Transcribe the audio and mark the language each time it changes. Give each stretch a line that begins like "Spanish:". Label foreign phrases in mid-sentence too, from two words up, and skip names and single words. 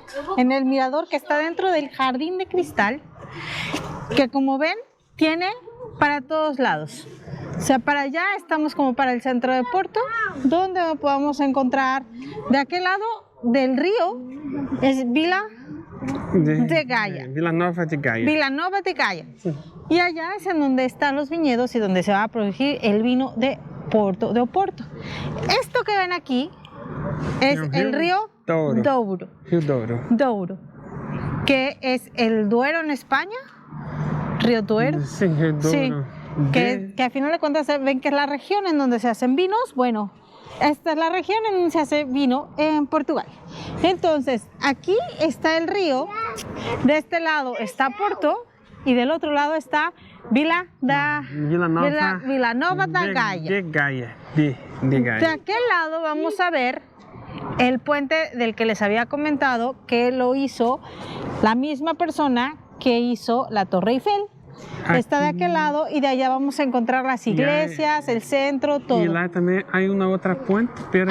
Spanish: En el mirador que está dentro del jardín de cristal, que como ven, tiene para todos lados. O sea, para allá estamos como para el centro de Porto, donde podamos encontrar de aquel lado del río, es Vila de Gaia. Vila Nova de Gaia. Vila Nova de Gaia. Sí. Y allá es en donde están los viñedos y donde se va a producir el vino de Porto, de Oporto. Esto que ven aquí es el río Douro. Río Douro. Douro, que es el Duero en España, Río Duero. Sí, Río Douro. Sí, que a final de cuentas ven que es la región en donde se hacen vinos. Bueno, esta es la región en donde se hace vino en Portugal. Entonces, aquí está el río, de este lado está Porto y del otro lado está Vila Nova da Gaia. De Gaia. De Gaia. De aquel lado vamos a ver el puente del que les había comentado, que lo hizo la misma persona que hizo la Torre Eiffel. Aquí. Está de aquel lado y de allá vamos a encontrar las iglesias, el centro, todo. Y lá también hay una otra puente, pero